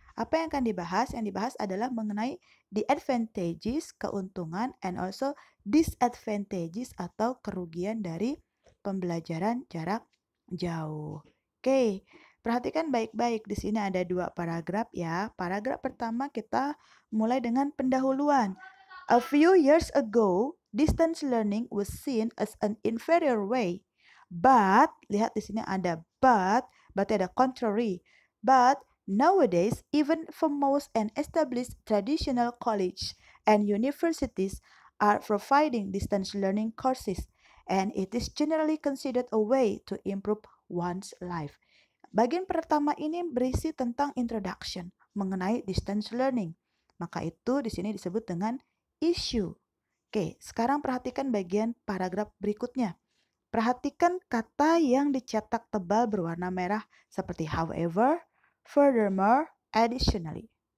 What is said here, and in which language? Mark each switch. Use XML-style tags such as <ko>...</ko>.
<id>Apa yang akan dibahas? Yang dibahas adalah mengenai</id> <en>the advantages,</en> <id>keuntungan,</id> <en>and also disadvantages</en> <id>atau kerugian dari pembelajaran jarak jauh. Oke, perhatikan baik-baik. Di sini ada 2 paragraf ya. Paragraf pertama kita mulai dengan pendahuluan.</id> <en>A few years ago, distance learning was seen as an inferior way.</en> <id>But, lihat di sini ada berarti ada contrary.</id> <en>But nowadays, even for most and established traditional college and universities are providing distance learning courses, and it is generally considered a way to improve one's life.</en> <id>Bagian pertama ini berisi tentang introduction mengenai distance learning. Maka itu di sini disebut dengan issue. Oke, sekarang perhatikan bagian paragraf berikutnya. Perhatikan kata yang dicetak tebal berwarna merah seperti however, furthermore, additionally.</id>